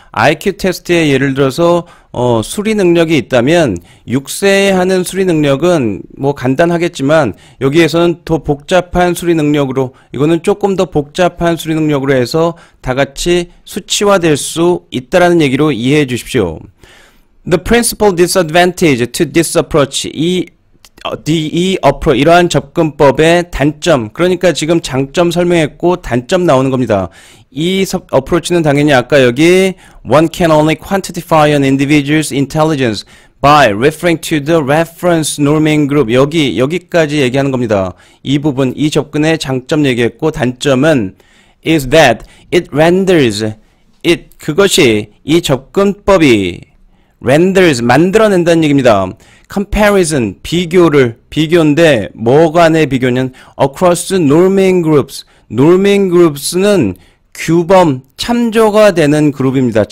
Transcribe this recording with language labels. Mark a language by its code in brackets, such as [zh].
[ko] IQ 테스트에 예를 들어서 수리 능력이 있다면 6세에 하는 수리 능력은 뭐 간단하겠지만 여기에서는 더 복잡한 수리 능력으로 이거는 조금 더 복잡한 수리 능력으로 해서 다 같이 수치화될 수 있다라는 얘기로 이해해 주십시오. [en] The principal disadvantage to this approach [ko] 이러한 접근법의 단점, 그러니까 지금 장점 설명했고 단점 나오는 겁니다. 이 어프로치는 당연히 아까 여기 [en] one can only quantify an individual's intelligence by referring to the reference norming group. [ko] 여기까지 얘기하는 겁니다. 이 부분, 이 접근의 장점 얘기했고 단점은 [en] is that it renders [ko] 그것이 이 접근법이 renders 만들어낸다는 얘기입니다. comparison 비교인데 뭐 간의 비교는 [en] across norming groups [ko] 는 규범 참조가 되는 그룹입니다.